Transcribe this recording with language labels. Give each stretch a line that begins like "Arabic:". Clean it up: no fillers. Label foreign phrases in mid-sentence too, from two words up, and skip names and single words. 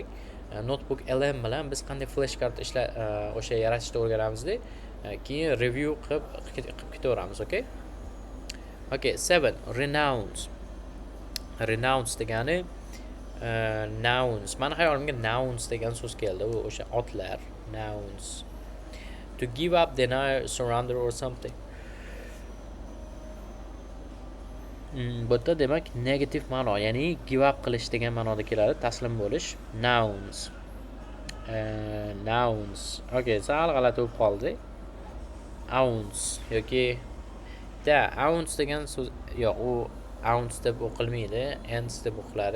Uzbek: Notebook LM bilan biz qanday
English: flash kart
Uzbek: o'sha yaratishni o'rganamizda, keyin review qilib ketaveramiz, okay? Okay, 7. Renounce. Renounce degani nouns. Mani hayolimga nouns degan so'z keldi. U o'sha otlar, nouns.
English: To give up, deny, surrender or something.
Uzbek: Bu yerda demak negativ ma'no, ya'ni
English: give up
Uzbek: qilish degan ma'noda keladi, taslim bo'lish. Nouns. Nouns. Okay, sal g'alati bo'lib qoldi. Ounce yoki ounce degan so'z yo'q, u ounce deb o'qilmaydi, ounce deb o'qiladi.